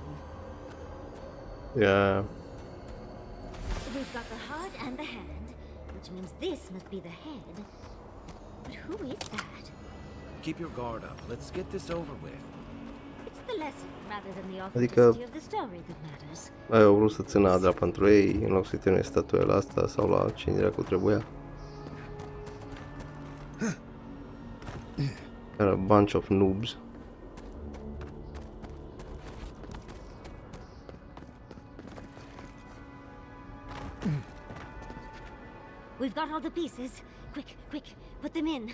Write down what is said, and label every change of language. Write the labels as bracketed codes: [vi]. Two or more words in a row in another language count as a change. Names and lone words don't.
[en] Yeah. We've got the heart and the hand, which means this must be the head. But who is that? Keep your guard up. Let's get this over with. It's the lesson rather than the [ro] Adică [en] authenticity of the story that matters. [ro] ai au vrut să țină Adra pentru ei în loc să-i termine statuia asta sau la cine dracu trebuia. [en] Era a bunch of noobs. We've got all the pieces. Quick, put them in.